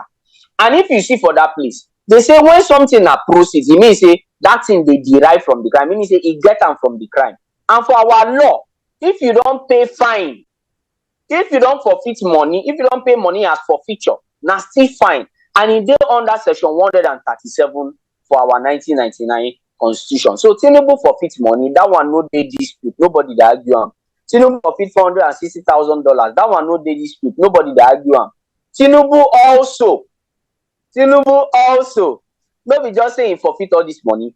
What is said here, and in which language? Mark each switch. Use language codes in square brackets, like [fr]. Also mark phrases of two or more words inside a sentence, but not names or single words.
[pcm] And if you see for that place, they say when something are proceeds, it means say that thing they derive from the crime. Meaning say he get them from the crime. And for our law, if you don't pay fine, if you don't forfeit money, if you don't pay money as forfeiture, now still fine. And it dey under section 137 for our 1999 constitution. So Tinubu forfeit money, that one no dey dispute, nobody dey argue am. Tinubu forfeit $460,000, that one no dey dispute, nobody dey argue am. Tinubu also, no be just say he forfeit all this money.